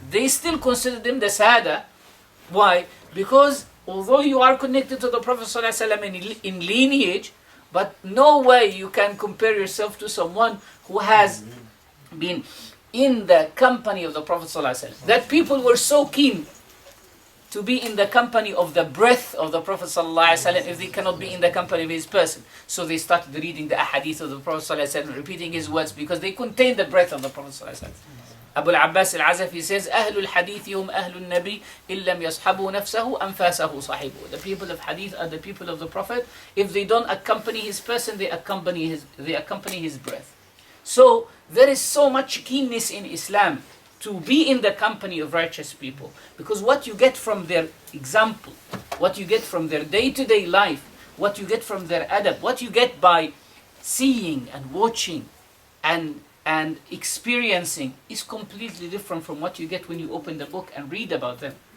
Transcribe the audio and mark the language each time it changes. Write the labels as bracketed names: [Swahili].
[English] They still consider them the Sada. Why? Because although you are connected to the Prophet ﷺ in lineage, but no way you can compare yourself to someone who has been in the company of the Prophet ﷺ. That people were so keen to be in the company of the breath of the Prophet ﷺ if they cannot be in the company of his person. So they started reading the ahadith of the Prophet ﷺ, repeating his words because they contain the breath of the Prophet ﷺ. Abu al-Abbas al-Azafi says, [Arabic] أهل الحديث هم أهل النبي إن لم يصحبوا نفسه أنفاسه صاحبه. [English] The people of hadith are the people of the Prophet. If they don't accompany his person, they accompany his breath. So there is so much keenness in Islam to be in the company of righteous people, because what you get from their example, what you get from their day-to-day life, what you get from their adab, what you get by seeing and watching and experiencing is completely different from what you get when you open the book and read about them.